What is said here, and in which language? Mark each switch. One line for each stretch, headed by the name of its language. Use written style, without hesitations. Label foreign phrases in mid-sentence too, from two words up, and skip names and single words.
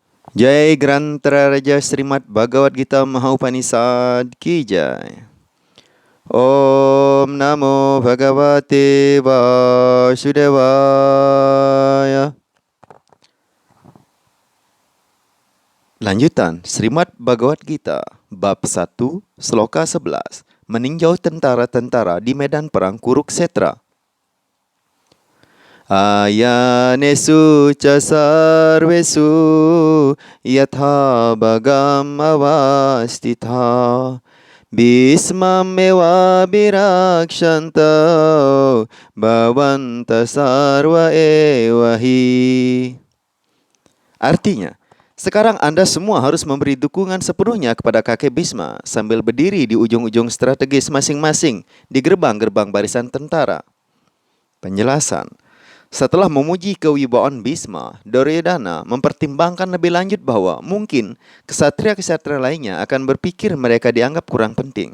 Sanskrit: Jai Grantara Raja Srimad Bhagavad Gita Mahaupanisad
Hindi: Ki Jai.
Sanskrit: Om Namo Bhagavate Vasudevaya.
Indonesian: Lanjutan Srimad Bhagavad Gita Bab 1 Sloka 11 Meninjau tentara-tentara di medan perang Kuruksetra.
Sanskrit: Ayanesu ca sarvesu yatha bhagam avastitha Bhismameva virakshanta bhavanta sarva evahi.
Indonesian: Artinya, sekarang Anda semua harus memberi dukungan sepenuhnya kepada kakek Bhisma sambil berdiri di ujung-ujung strategis masing-masing di gerbang-gerbang barisan tentara. Penjelasan. Setelah memuji kewibawaan Bhisma, Duryodhana mempertimbangkan lebih lanjut bahwa mungkin ksatria-ksatria lainnya akan berpikir mereka dianggap kurang penting.